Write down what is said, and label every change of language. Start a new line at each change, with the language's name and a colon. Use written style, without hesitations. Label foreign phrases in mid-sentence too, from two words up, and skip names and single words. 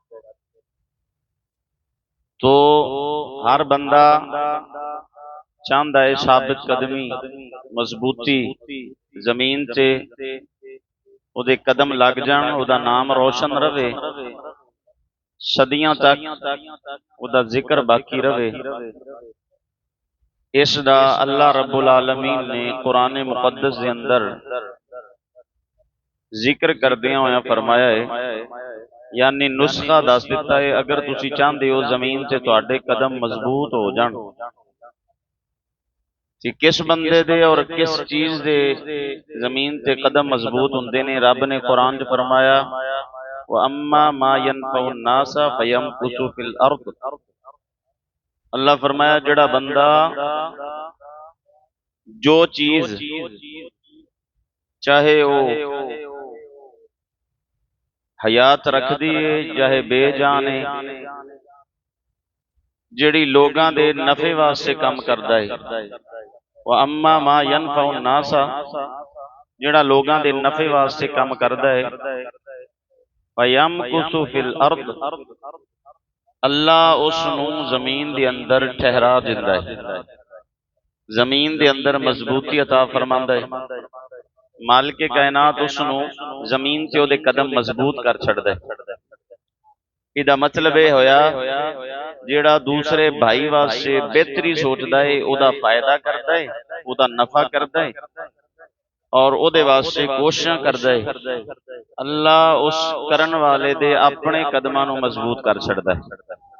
Punjabi: تو ہر بندہ چاہتا ہے ثابت قدمی مضبوطی زمین سے اوہدے قدم لگ جان، اوہدا نام روشن رہے، صدیاں تک اوہدا ذکر باقی رہے. ایسدا اللہ
Arabic: رب العالمين
Punjabi: نے قرآن مقدس کے اندر ذکر کردیاں ہویا فرمایا ہے، یعنی نسخہ دس دتا ہے. اگر تسیں چاہتے ہو زمین سے تہاڈے قدم مضبوط ہو جان کہ کس بندے دے اور کس چیز دے زمین تے قدم مضبوط ہوندے نے، رب نے قرآن چ فرمایا
Arabic: وأما ما ينفع الناس فيمكث في الأرض.
Punjabi: اللہ فرمایا جیڑا بندہ جو چیز چاہے وہ حیات رکھدی ہے چاہے بے جان ہے، جیڑی لوگاں دے نفعے واسطے کام کردا ہے.
Arabic: وأما ما ينفع الناس,
Punjabi: جیڑا لوگاں دے نفعے واسطے کام کردا ہے,
Arabic: فيمكث في الأرض,
Punjabi: اللہ اس نوں زمین دے اندر ٹھہرا دیندا ہے، زمین دے اندر مضبوطی عطا فرماندا ہے. مالکِ کائنات اس نوں زمین تے اوہدے قدم مضبوط کر چھڈدا ہے. ایہدا مطلب یہ ہویا جیڑا دوسرے بھائی واسطے بہتری سوچدا ہے، اوہدا فائدہ کردا ہے، اوہدا نفع کردا ہے اور اوہدے واسطے کوششاں کردا ہے، اللہ اس کرن والے دے اپنے قدماں نوں مضبوط کر چھڈدا ہے.